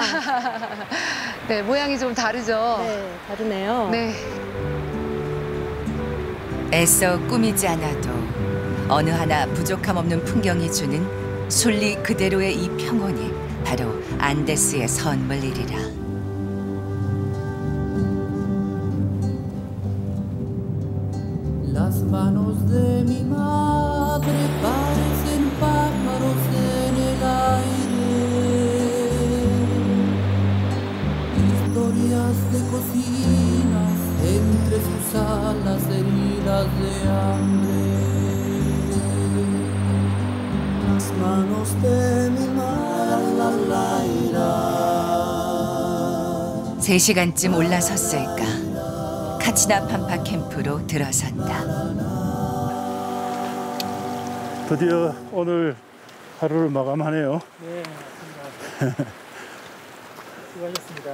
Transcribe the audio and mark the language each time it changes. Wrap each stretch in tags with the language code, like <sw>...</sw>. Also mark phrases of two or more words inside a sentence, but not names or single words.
<ko>네, 모양이 좀 다르죠. 네, 다르네요. 네. 애써 꾸미지 않아도 어느 하나 부족함 없는 풍경이 주는 순리 그대로의 이 평온이 바로 안데스의 선물이리라.</ko> <es>Las manos de mi madre parecen pájaros en el aire, historias de cocinas entre sus alas heridas de hambre. Las manos de mi madre,</es> <ko>3시간쯤 올라섰을까. 카치나 판파 캠프로 들어선다. 드디어 오늘 하루를 마감하네요. 네, 수고하셨습니다.</ko>